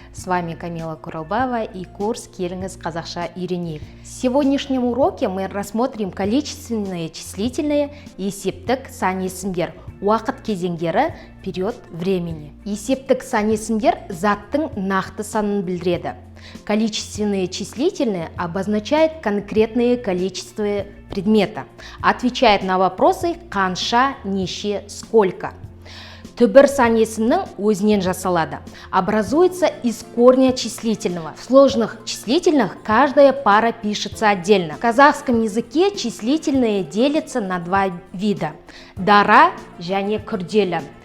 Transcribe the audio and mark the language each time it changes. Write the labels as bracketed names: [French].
[Russian] С вами Камила Куралбаева и курс [Kazakh] «Келіңіз қазақша үйренейік». [Russian] В сегодняшнем уроке мы рассмотрим количественные, числительные, [Kazakh] есептік сан есімдер, уақыт кезеңдері, [Russian] период времени. [Kazakh] Есептік сан есімдер заттың нақты санын білдіреді. [Russian] Количественные числительные обозначает конкретное количество предмета, отвечает на вопросы [Kazakh] қанша, неше, [Russian] сколько. [Kazakh] Түбір сан есімнің өзінен жасалады, [Russian] образуется из корня числительного. В сложных числительных каждая пара пишется отдельно. В казахском языке числительные делятся на два вида – [Kazakh] дара және күрделі.